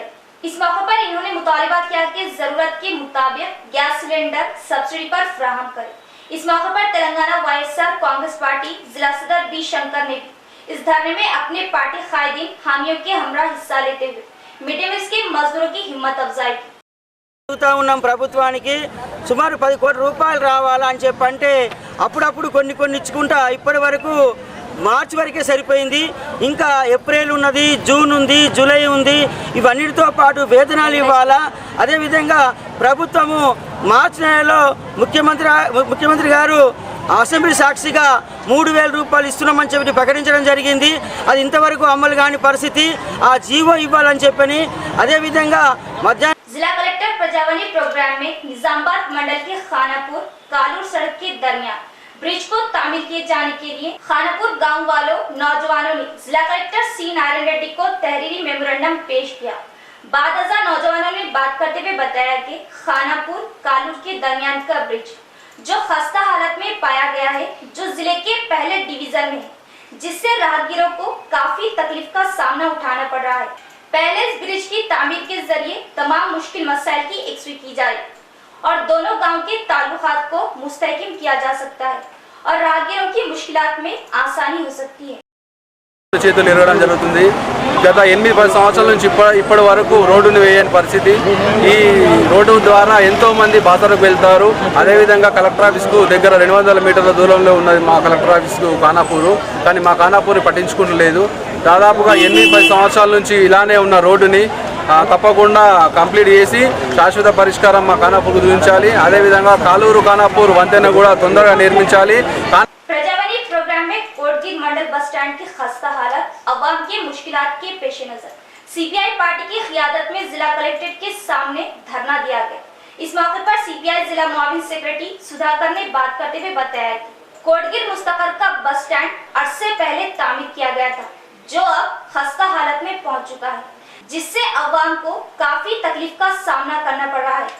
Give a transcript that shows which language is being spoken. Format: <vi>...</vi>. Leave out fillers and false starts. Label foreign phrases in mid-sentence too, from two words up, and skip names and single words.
<ur>اس موقع پر انہوں نے مطالبہ کیا کہ ضرورت کے مطابق گیس سلنڈر سبسڈی پر فراہم کرے. اس موقع پر تلنگانہ YSR کانگریس پارٹی ضلع صدر B شنکر نے بھی اس دھرنے میں اپنے پارٹی قائدین حامیوں کے ہمراہ حصہ لیتے ہوئے مڈملز کے مزدوروں کی ہمت افزائی کی.</ur> <te>ఉన్నాం ప్రభుత్వానికి సుమారు 10 కోట్ల రూపాయలు రావాలని చెప్పంటే అప్పుడప్పుడు కొన్ని ఇచ్చుకుంటా ఇప్పటి వరకు మార్చి వరకే సరిపోయింది. ఇంకా ఏప్రిల్ ఉన్నది, జూన్ ఉంది, జూలై ఉంది. ఇవన్నిటితో పాటు వేతనాలు ఇవ్వాలా. అదేవిధంగా ప్రభుత్వము మార్చి నెలలో ముఖ్యమంత్రి గారు అసెంబ్లీ సాక్షిగా 3000 రూపాయలు ఇస్తున్నామని చెప్పి ప్రకటించడం జరిగింది. అది ఇంతవరకు అమలు కాని పరిస్థితి. ఆ జీవో ఇవ్వాలని చెప్పని అదేవిధంగా మధ్యాహ్నం</te> <ur>ضلع کلکٹر پرجاوانی پروگرام میں نظام آباد منڈل کے کھاناپور کالور سڑک کے درمیان برج کو تعمیر کیے جانے کے لیے کھاناپور گاؤں والوں نوجوانوں نے ضلع کلکٹر C نارائن ریڈی کو تحریری میمورنڈم پیش کیا. بعد نوجوانوں نے بات کرتے ہوئے بتایا کہ کھاناپور کالور کے درمیان کا برج جو خستہ حالت میں پایا گیا ہے، جو ضلع کے پہلے ڈویژن میں ہے، جس سے راہگیروں کو کافی تکلیف کا سامنا اٹھانا پڑ رہا ہے. پہلے اس برج کی تعمیر کے ذریعے تمام مشکل مسائل کی یکسوئی کی جائے اور دونوں گاؤں کے تعلقات کو مستحکم کیا جا سکتا ہے اور راہگیروں کی مشکلات میں آسانی ہو سکتی ہے.</ur> <te>చేతులు ఎరగడం జరుగుతుంది. గత 8-10 సంవత్సరాల నుంచి ఇప్పటి వరకు రోడ్డును వేయని పరిస్థితి. ఈ రోడ్డు ద్వారా ఎంతో మంది బాసరకు వెళ్తారు. అదేవిధంగా కలెక్టర్ ఆఫీస్కు దగ్గర 200 మీటర్ల దూరంలో ఉన్నది మా కలెక్టర్ ఆఫీస్కు ఖానాపూరు. కానీ మా ఖానాపూర్ పట్టించుకుంటలేదు. దాదాపుగా 8-10 సంవత్సరాల నుంచి ఇలానే ఉన్న రోడ్డుని తప్పకుండా కంప్లీట్ చేసి శాశ్వత పరిష్కారం మా ఖానాపూర్కు చూపించాలి. అదేవిధంగా కాలూరు ఖానాపూర్ వంతెన కూడా తొందరగా నిర్మించాలి.</te> <ur>پرجاوانی پروگرام میں کوٹگیر منڈل</ur> <en>bus stand</en> <ur>کی خستہ حالت عوام کے مشکلات کے پیش نظر CPI پارٹی کی قیادت میں ضلع کلکٹریٹ کے سامنے دھرنا دیا گیا. اس موقع پر CPI ضلع معاون سیکریٹری سدھاکر نے بات کرتے ہوئے بتایا کہ کوٹگیر مستقر کا</ur> <en>bus stand</en> <ur>عرصے پہلے تعمیر کیا گیا تھا، جو اب خستہ حالت میں پہنچ چکا ہے، جس سے عوام کو کافی تکلیف کا سامنا کرنا پڑ رہا ہے.</ur>